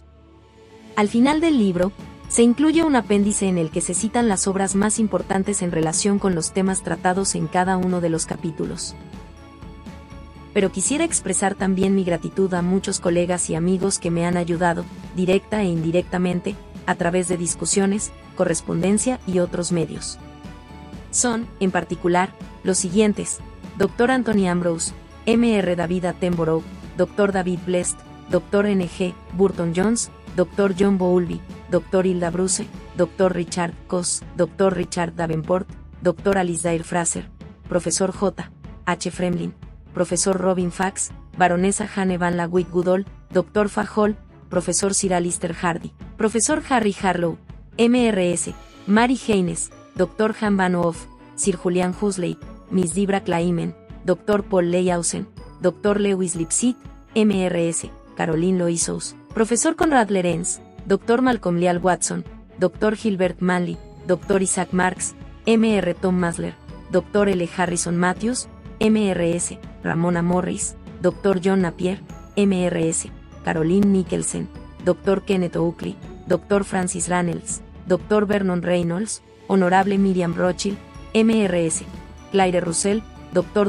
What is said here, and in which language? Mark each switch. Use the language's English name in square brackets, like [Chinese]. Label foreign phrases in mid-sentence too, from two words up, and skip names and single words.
[Spanish] Al final del libro, se incluye un apéndice en el que se citan las obras más importantes en relación con los temas tratados en cada uno de los capítulos. Pero quisiera expresar también mi gratitud a muchos colegas y amigos que me han ayudado, directa e indirectamente, a través de discusiones, correspondencia y otros medios. Son, en particular, los siguientes: Dr. Anthony Ambrose, Mr. David Attenborough, Dr. David Blest, Dr. N.G. Burton Jones, Dr. John Bowlby, Dr. Hilda Bruce, Dr. Richard Koss, Dr. Richard Davenport, Dr. Alasdair Fraser, Profesor J. H. Fremlin, Profesor Robin Fax, Baronesa Jane Van Lawick Goodall, Dr. Fajol, Profesor Sir Alister Hardy, Profesor Harry Harlow, M.R.S., Mary Haynes, Dr. Han Van Hoff, Sir Julian Huxley, Miss Debra Kleiman, Dr. Paul Leyhausen, Dr. Lewis Lipsit, M.R.S., Caroline Loiseau, Profesor Conrad Lorenz, Dr. Malcolm Leal Watson, Dr. Gilbert Manley, Dr. Isaac Marks, M.R. Tom Masler, Dr. L. Harrison Matthews, M.R.S., Ramona Morris, Dr. John Napier, M.R.S., Caroline Nicholson, Dr. Kenneth Oakley, Dr. Francis Reynolds, Dr. Vernon Reynolds, Honorable Miriam Rothschild, M.R.S., Claire Russell, Dr.